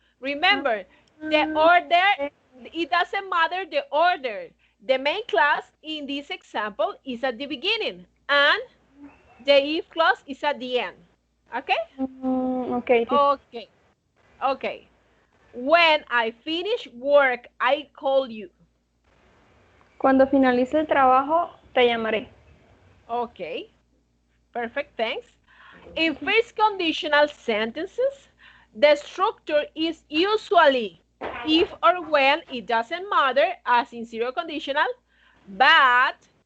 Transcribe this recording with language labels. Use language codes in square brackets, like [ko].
[en] Remember, the order, it doesn't matter the order. The main clause in this example is at the beginning and the if clause is at the end. Okay? Okay. Okay. Okay. When I finish work, I call you. [es] Cuando finalice el trabajo, te llamaré. [en] Okay, perfect, thanks. In first conditional sentences, the structure is usually if or when, it doesn't matter, as in zero conditional, but,